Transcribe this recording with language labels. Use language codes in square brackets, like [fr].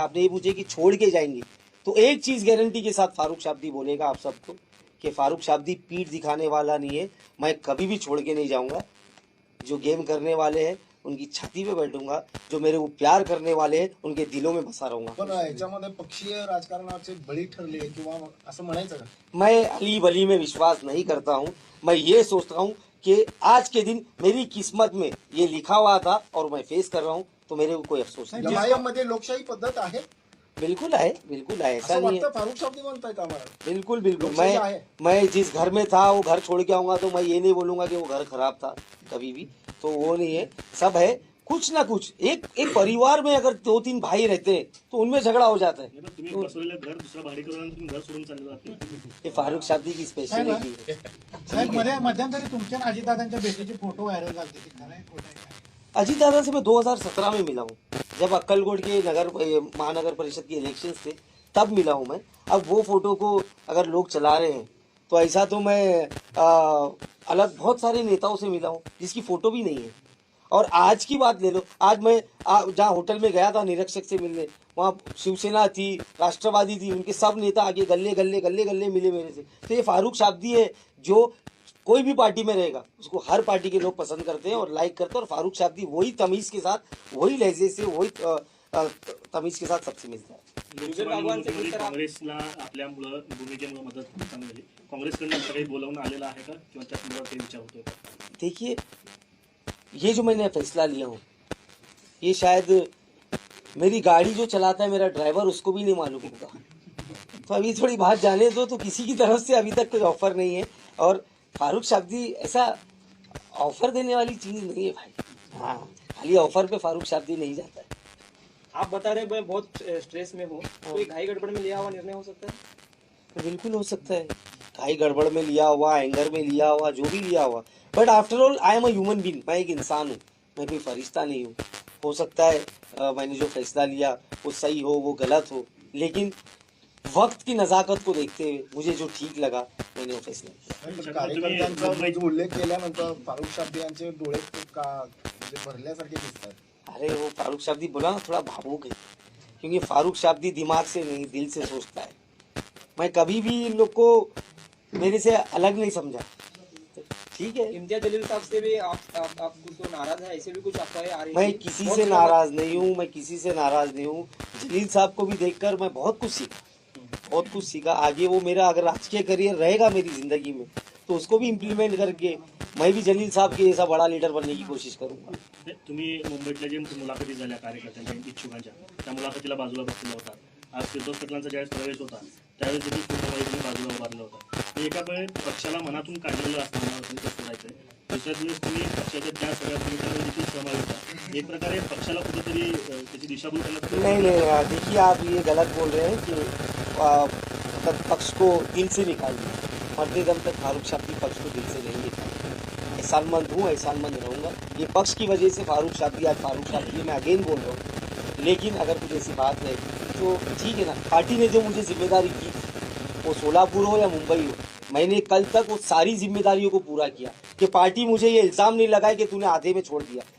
[hi] आपने ये पूछे कि छोड़ के जाएंगे, तो एक चीज गारंटी के साथ फारूक शाब्दी बोलेगा आप सबको कि फारूक शाब्दी पीठ दिखाने वाला नहीं है। मैं कभी भी छोड़ के नहीं जाऊंगा। जो गेम करने वाले हैं उनकी छाती पे बैठूंगा, जो मेरे को प्यार करने वाले हैं उनके दिलों में बसा रहूंगा। [mr] पण याच्यामध्ये पक्षीय राजकारणाचे बळी ठरले किंवा असं म्हणायचं का? [hi] मैं अली बली में विश्वास नहीं करता हूँ। मैं ये सोचता हूँ कि आज के दिन मेरी किस्मत में ये लिखा हुआ था और मैं फेस कर रहा हूँ, तो मेरे को कोई अफसोस नहीं। [mr] एमआयएम मध्ये लोकशाही पद्धत आहे [hi] बिल्कुल है, बिल्कुल है, ऐसा [mr] असं [hi] नहीं है। [mr] वाटतं फारूक शाब्दी म्हणताय का आम्हाला? [hi] बिल्कुल बिल्कुल। [mr] लोकशाही आहे। [hi] मैं जिस घर में था वो घर छोड़ के आऊंगा तो मैं ये नहीं बोलूंगा कि वो घर खराब था कभी भी, तो वो नहीं है। सब है, कुछ ना कुछ एक परिवार में अगर 2-3 भाई रहते हैं तो उनमें झगड़ा हो जाता है। [mr] तुम्ही बसवलेलं घर दुसरा भाडेकरू आणि तुम्ही घर सोडून चालले जाते। [hi] ये फारूक शाब्दी की स्पेशलिटी है। [mr] साहेब मध्यंतरी तुमच्या आणि अजितदादांच्या भेटीचे फोटो व्हायरल झाले ते खरं आहे खोटं आहे काय? [hi] अजीत दादा से मैं 2017 में मिला हूँ, जब अक्कलकोट के महानगर परिषद के इलेक्शंस थे तब मिला हूँ मैं। अब वो फोटो को अगर लोग चला रहे हैं तो ऐसा तो मैं अलग बहुत सारे नेताओं से मिला हूँ जिसकी फोटो भी नहीं है। और आज की बात ले लो, आज मैं जहाँ होटल में गया था निरीक्षक से मिलने, वहाँ शिवसेना थी, राष्ट्रवादी थी, उनके सब नेता आगे गले गले गले गले मिले मेरे से। तो ये फारूक शाब्दी है जो कोई भी पार्टी में रहेगा उसको हर पार्टी के लोग पसंद करते हैं और लाइक करते हैं। और फारूक शाब्दी वही तमीज़ के साथ, वही लहजे से, वही तमीज़ के साथ सबसे मिलता है। [mr] लोकसभा निवडणुकीमध्ये काँग्रेसला आपल्यामुळं भूमिकेमुळे मदत चांगली झाली। काँग्रेसकडनं असं काही बोलावणं आलेलं आहे का किंवा त्या संदर्भात काही विचार होतोय का? [hi] देखिए, ये जो मैंने फैसला लिया हूँ, ये शायद मेरी गाड़ी जो चलाता है मेरा ड्राइवर उसको भी नहीं मालूम होगा। तो अभी थोड़ी बात जाने दो। तो किसी की तरफ से अभी तक कोई ऑफर नहीं है और फारूक शाब्दी ऐसा ऑफर देने वाली चीज़ नहीं है भाई। हाँ, खाली ऑफर पे फारूक शाब्दी नहीं जाता है। आप बता रहे मैं बहुत स्ट्रेस में हूँ, तो घाई गड़बड़ में लिया हुआ निर्णय हो सकता है? तो बिल्कुल हो सकता है, खाई गड़बड़ में लिया हुआ, एंगर में लिया हुआ, जो भी लिया हुआ। [en] but after all I am a human being, [hi] मैं एक इंसान हूँ, मैं कोई फरिश्ता नहीं हूँ। हो सकता है मैंने जो फैसला लिया वो सही हो, वो गलत हो, लेकिन वक्त की नज़ाकत को देखते हुए मुझे जो ठीक लगा मैंने वो फैसला किया। [mr] कार्यकर्त्यांचा जो उल्लेख केल्यानंतर फारूक शाब्दी यांचे डोळे का म्हणजे भरल्यासारखे दिसतात? [hi] अरे वो फारूक शाब्दी बोला ना, थोड़ा भावुक है, क्योंकि फारूक शाब्दी दिमाग से नहीं दिल से सोचता है। मैं कभी भी इन लोग को मेरे से अलग नहीं समझा। ठीक है, इम्तियाज जलील साहब से भी आप कुछ तो नाराज है, ऐसे भी कुछ अफवाहें आ रही मैं थी। किसी बहुत से सारा- नाराज नहीं हूँ, मैं किसी से नाराज नहीं हूँ। जलील साहब को भी देखकर मैं बहुत कुछ सीखा, बहुत कुछ सीखा। आगे वो मेरा अगर राजकीय करियर रहेगा मेरी जिंदगी में तो उसको भी इम्प्लीमेंट करके मैं भी जलील साहब के जैसा बड़ा लीडर बनने की कोशिश करूंगा। [mr] तुम्ही मुंबईतल्या जे मुलाखती झाल्या कार्यकर्त्यांच्या इच्छुकांच्या, त्या मुलाखतीला बाजूला बसलेला होता। आज फिरदौस पटलांचा ज्यावेळेस प्रवेश होता त्यावेळेस देखील तुम्ही बाजूला उभारला होता। एका वेळी पक्षाला मनातून काढलेलं असताना तुम्ही कसं जायचंय, दुसऱ्याच वेळेस तुम्ही पक्षाच्या त्या सगळ्या भूमिकांवर देखील सहभागी होता। एक प्रकारे पक्षाला कुठेतरी त्याची दिशाभूल करण्यात [hi] नहीं, देखिए आप ये गलत बोल रहे हैं कि मतलब पक्ष को दिल से निकालिए। मरते दम तक फारूक शाब्दी पक्ष को दिल से नहीं निकालिए। एहसानमंद हूँ, एहसानमंद रहूँगा। ये पक्ष की वजह से फारूक शाब्दी आज फारूक शाब्दी मैं अगेन बोल रहा हूँ। लेकिन अगर कुछ ऐसी बात है तो ठीक है ना, पार्टी ने जो मुझे जिम्मेदारी की, वो सोलापुर हो या मुंबई हो, मैंने कल तक वो सारी जिम्मेदारियों को पूरा किया कि पार्टी मुझे ये इल्ज़ाम नहीं लगाए कि तूने आधे में छोड़ दिया।